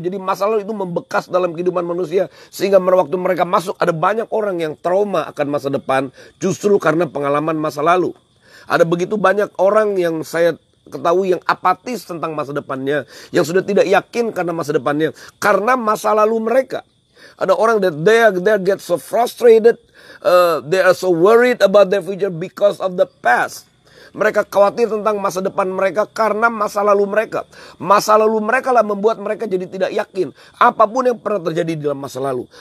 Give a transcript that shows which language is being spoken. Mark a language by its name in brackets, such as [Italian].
[Indonesian] Jadi masa lalu itu membekas dalam kehidupan manusia, sehingga waktu mereka masuk ada banyak orang yang trauma akan masa depan justru karena pengalaman masa lalu. Ada begitu banyak orang yang saya ketahui yang apatis tentang masa depannya, yang sudah tidak yakin karena masa depannya, karena masa lalu mereka. [English] Ada orang that they get so frustrated, they are so worried about their future because of the past. [Indonesian] Mereka khawatir tentang masa depan mereka karena masa lalu mereka. Masa lalu mereka lah membuat mereka jadi tidak yakin apapun yang pernah terjadi di dalam masa lalu.